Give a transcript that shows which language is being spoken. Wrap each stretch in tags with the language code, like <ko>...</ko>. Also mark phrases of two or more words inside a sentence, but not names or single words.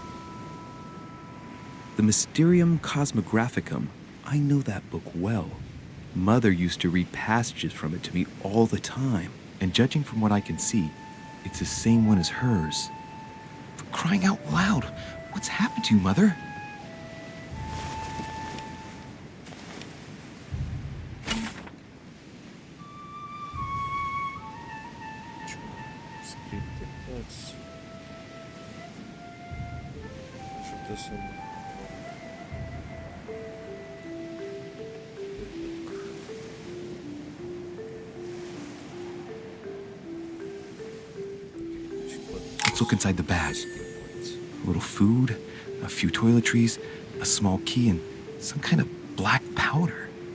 <en>The Mysterium Cosmographicum. I know that book well. Mother used to read passages from it to me all the time. And judging from what I can see, it's the same one as hers. For crying out loud, what's happened to you, Mother?</en> <ro>Scripte cărți. Ajută să mă...</ro> <en>Let's look inside the bag. A little food, a few toiletries, a small key, and some kind of black powder.</en>